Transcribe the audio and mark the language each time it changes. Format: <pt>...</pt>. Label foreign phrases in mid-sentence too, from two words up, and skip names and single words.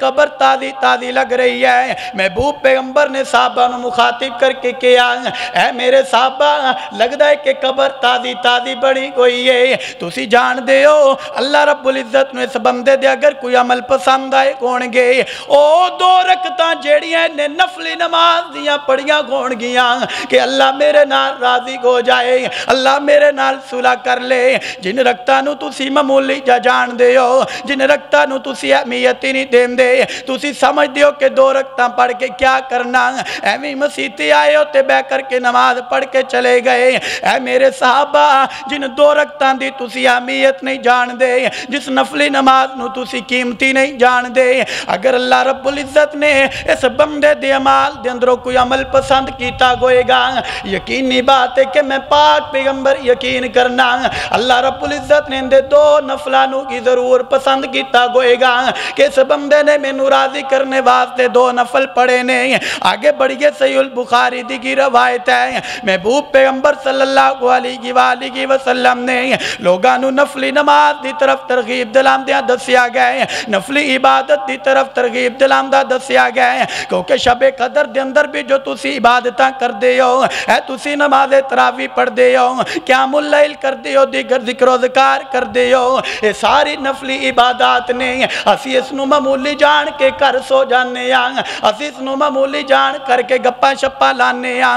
<pa>قبر تازی تازی لگ رہی ہے محبوب پیغمبر نے صحابہ نو مخاطب کر کے کیا اے میرے صحابہ لگتا ہے کہ قبر تازی تازی بنی گئی ہے تسی جان دے ہو اللہ رب العزت نے اس بندے دے اگر کوئی عمل پسند آئے کون گے او 2 رکعتاں جیڑیاں نے نفلی نماز نماز دیاں پڑھیاں گھون گیاں کہ اللہ میرے نال راضی ہو جائے، اللہ میرے نال صلح کر لے۔ جن رکھتا نو تسی معمولی جا جان دے ہو، جن رکھتا نو تسی اہمیت ہی نہیں دین دے، تسی سمجھ دیو کہ 2 رکعتاں پڑھ کے کیا کرنا، ایویں مسیتی آئے ہو تے بہ کر کے نماز پڑھ کے چلے گئے۔ اے میرے صحابہ جن 2 رکعتاں دی تسی اہمیت نہیں جان دے، جس نفلی نماز نو تسی قیمتی نہیں جان دے، اگر اللہ رب العزت نے اس بندے دے عمال دے اندروں کوئی عمل پسند کیتا گوئے گا، یقینی بات ہے کہ میں پاک پیغمبر یقین کرنا اللہ رب العزت نے اندے 2 نفلانوں کی ضرور پسند کیتا گوئے گا کہ اس بندے نے میں راضی کرنے واسطے 2 نفل پڑھے نے۔ آگے بڑھئے صحیح البخاری دی کی روایت ہے، محبوب پیغمبر صلی اللہ علیہ وآلہ وسلم نے لوگانو نفلی نماز دی طرف ترغیب دلام دیا دسیا گئے، نفلی عبادت دی طرف ترغیب دلام دا دسیا گئے، کیونکہ شب قدر دے اندر بھی جو تسی عبادتاں کر دے ہو، اے تسی نماز تراوی پڑھ دے ہو، قیام اللیل کر دے ہو، دیگر ذکر و ذکار کر دے ہو، یہ ساری نفلی عبادات نے اسی اس نو معمولی جان کے کر سو جانے آن، اسی اس نو معمولی جان کر کے گپا شپا لانے آن۔</pa>